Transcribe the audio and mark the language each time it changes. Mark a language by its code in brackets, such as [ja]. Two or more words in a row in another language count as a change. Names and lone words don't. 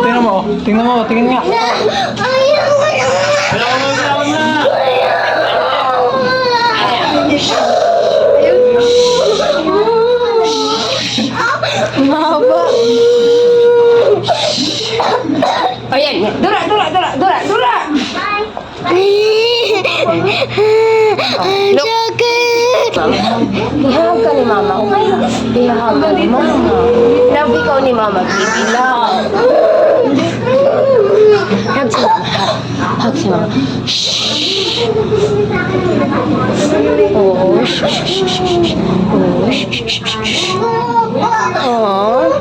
[tl] Tingnan mo. Tingnan mo. Tingnan nga. Bilawan na. Mahaba. Ayan, dura, dura, dura, dura, dura. [ceb] Ihawag ka ni mama, okay? Ihawag ka ni mama. Love ikaw ni mama, baby, love. Hug si mama, hug si mama. Shhh. Oh, shh, shh, shh, shh. Oh, shh, shh, shh, shh. Oh.